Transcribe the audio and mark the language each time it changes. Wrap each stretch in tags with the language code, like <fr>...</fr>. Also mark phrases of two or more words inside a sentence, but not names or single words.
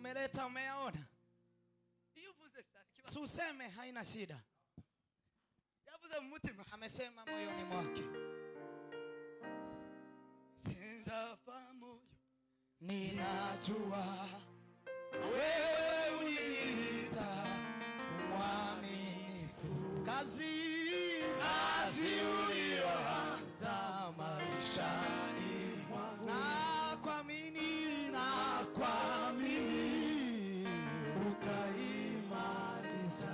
<sw>uliyoleta umeyaona?</sw> <rw>iyo uvuze</rw> <sw>Si useme haina shida.</sw> <rw>yavuze mu mutima,</rw> <sw>Amesema moyoni mwake.</sw> <rw>sindafa moyo,</rw> <sw>Ninajua wewe uliniita mwaminifu. Kazi uliyoanza maishani mwangu, nakuamini utaimaliza.</sw>